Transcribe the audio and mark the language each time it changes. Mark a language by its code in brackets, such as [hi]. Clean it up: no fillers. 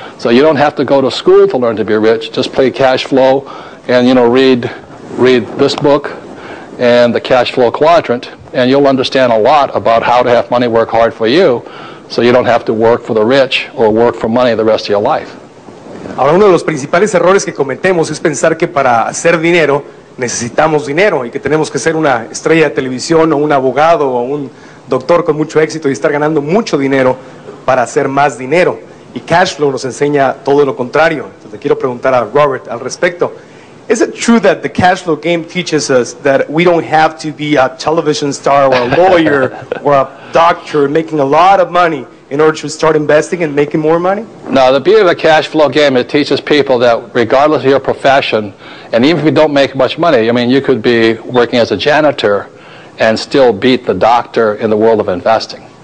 [en] So you don't have to go to school to learn to be rich. Just play cash flow, and read this book and the cash flow quadrant, and you'll understand a lot about how to have money work hard for you, so you don't have to work for the rich or work for money the rest of your life. [es] Ahora, uno de los principales errores que cometemos es pensar que para hacer dinero necesitamos dinero y que tenemos que ser una estrella de televisión o un abogado o un doctor con mucho éxito y estar ganando mucho dinero para hacer más dinero. Y cash flow nos enseña todo lo contrario. Entonces, le quiero preguntar a Robert al respecto. [en] Is it true that the cash flow game teaches us that we don't have to be a television star or a lawyer or a doctor making a lot of money in order to start investing and making more money? No, the beauty of the cash flow game, it teaches people that regardless of your profession, and even if you don't make much money, you could be working as a janitor and still beat the doctor in the world of investing.